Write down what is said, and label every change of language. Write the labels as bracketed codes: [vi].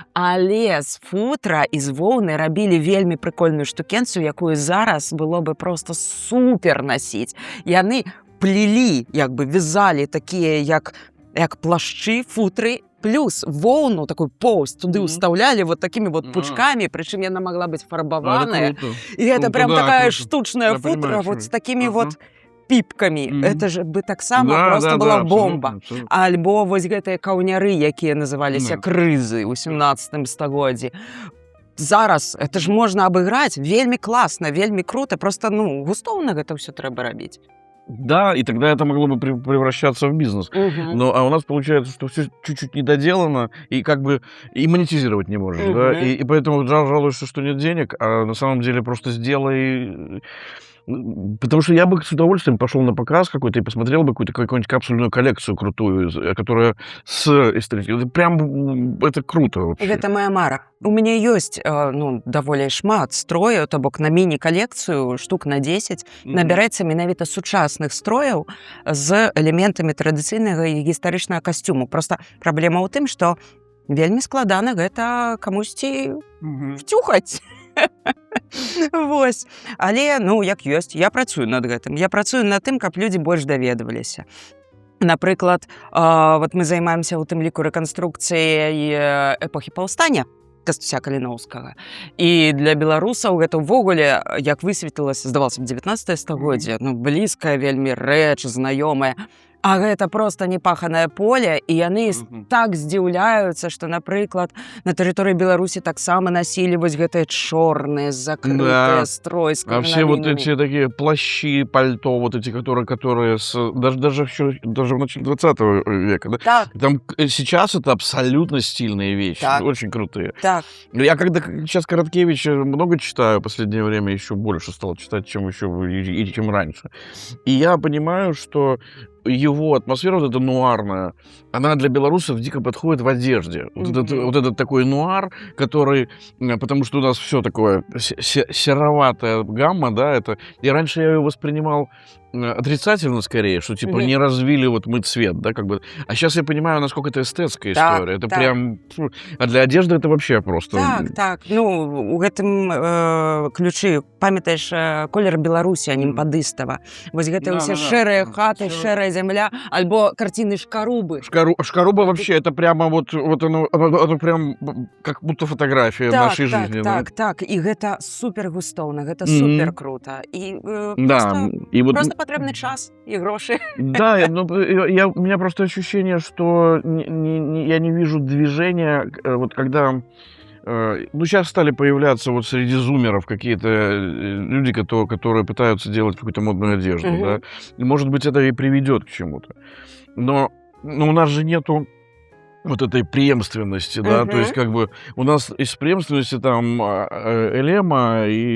[be] Але з футра і з воўны рабілі вельмі прыкольную штукенцию, якую зараз было бы просто супер насіць. Яны плелі, як бы вязалі такія, як плашчы, футры, плюс воўну, такой поўсць, туды ўстаўлялі вот такими вот пучками, прычым яна могла быць фарбаваная. [ru] І это прям такая штучная футра вот с такими вот піпкамі. Это же бы таксама просто была бомба. [be] Альбо вось гэтыя каўняры, якія называліся крызы ў 17 стагоддзі. Зараз это ж можна абыграць вельмі класна, вельмі круто, просто густоўна гэта ўсё трэба рабіць. [ru] Да, и тогда это могло бы превращаться в бизнес. А у нас получается, что все чуть-чуть недоделано, и как бы и монетизировать не можешь. Да? И поэтому жалуешься, что нет денег, а на самом деле просто сделай... Потому что я бы с удовольствием пошел на показ какой-то и посмотрел бы какую-нибудь капсульную коллекцию крутую, которая с эстетикой. Прям это круто вообще. Это моя мара. [be] У меня есть даволі шмат строяў, то бок на міні-калекцыю штук на 10 набіраецца менавіта сучасных строяў з элементамі традыцыйнага і гістарычнага касцюму. Просто праблема ў тым, што вельмі складана гэта камусьці втюхаць. Вось. Але, як ёсць, я працую над гэтым. Я працую над тым, каб людзі больш даведваліся. Напрыклад, вот мы займаемся ў тым ліку рэканструкцыяй эпохі паўстання Кастуся Каліноўскага. І для беларусаў гэта ўвогуле, як высветлілася, здавалася б, 19 стагоддзе, блізкая вельмі рэч, знаёмая. А гэта просто непаханае поле, і яны так здзіўляюцца, што, напрыклад, на тэрыторыі Беларусі таксама насілі вось гэтыя чорныя, закрытыя строй з [ru] крыналінамі. А все вот эти такие плащи, пальто, вот эти, которые даже в начале 20 века, да? [be] Так. [ru] Там сейчас это абсолютно стильные вещи, очень крутые. [be] Так. [ru] Я когда сейчас Короткевича много читаю, в последнее время еще больше стал читать, чем раньше. И я понимаю, что его атмосфера, вот эта нуарная, она для белорусов дико подходит в одежде. Вот этот такой нуар, который... Потому что у нас все такое сероватая гамма, да, это... И раньше я ее воспринимал отрицательно скорее, что типа Мгм. не развили вот мы цвет, да, как бы. А сейчас я понимаю, насколько это эстетская [be] Так, [ru] история. Это [be] так. [ru] прям... А для одежды это вообще просто... [be] Так. Ну, у гэтым ключы, памятаеш, колер Беларусі, Анімпадыстава. Вось гэта ўсе шэрыя хаты, шэрая зямля, альбо карціны Шкарубы. [ru] Шкаруба вообще, это прямо вот оно прям как будто фотография нашей жизни. [be] Так. І гэта супер густоўна, гэта Мгм. супер круто. І [ru] Да, и вот... [be] просто патрэбны час і грошы. [ru] Да, ну, у меня просто ощущение, что я не вижу движения, вот когда... Ну, сейчас стали появляться вот среди зумеров какие-то люди, которые пытаются делать какую-то модную одежду, Мгм. да, и, может быть, это и приведет к чему-то. Но у нас же нету вот этой преемственности, да, то есть как бы у нас из преемственности там Элема и